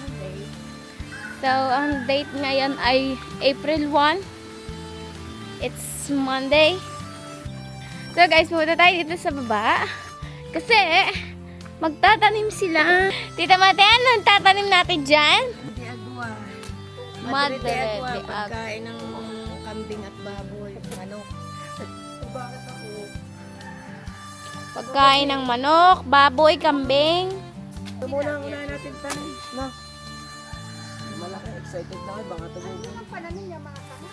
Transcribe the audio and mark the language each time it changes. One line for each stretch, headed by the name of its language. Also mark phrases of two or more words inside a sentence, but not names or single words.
Filipino: So, ang date ngayon ay April 1.
English: It's Monday. So guys,
Filipino: pumunta tayo dito sa baba. Kasi, magtatanim sila. Tita Mate, anong tatanim natin dyan? De agua. Madre de agua. de agua. Pagkain ng kambing at baboy. Manok. Bakit ako? Pagkain ng manok, baboy, kambing. Ito muna ang unahin natin tanim. Na. Malaki. Excited na kayo. Baka tumubo. Ano yung pananim niya mga kanak?